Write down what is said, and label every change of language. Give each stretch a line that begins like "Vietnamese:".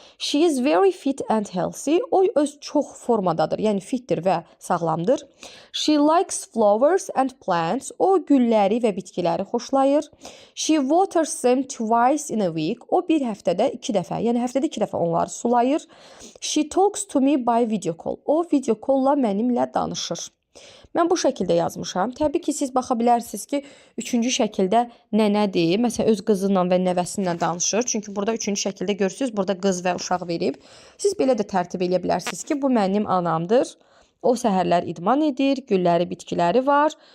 English: She is very fit and healthy.
Azerbaijani: O öz çox formadadır, yəni fitdir və sağlamdır.
English: She likes flowers and plants.
Azerbaijani: O gülləri və bitkiləri xoşlayır.
English: She waters them twice in a week.
Azerbaijani: O bir həftədə 2 dəfə, yəni həftədə 2 dəfə onları sulayır.
English: She talks to me by video call.
Azerbaijani: O video call-la mənimlə danışır. Mən bu şəkildə yazmışam. Təbii ki, siz baxa bilərsiniz ki, 3-cü şəkildə nənədir. Məsələn, öz qızınla və nəvəsinlə danışır. Çünki burada 3-cü şəkildə görürsünüz, burada qız və uşaq verib. Siz belə də tərtib edə bilərsiniz ki, bu mənim anamdır. O səhərlər idman edir, gülləri, bitkiləri var.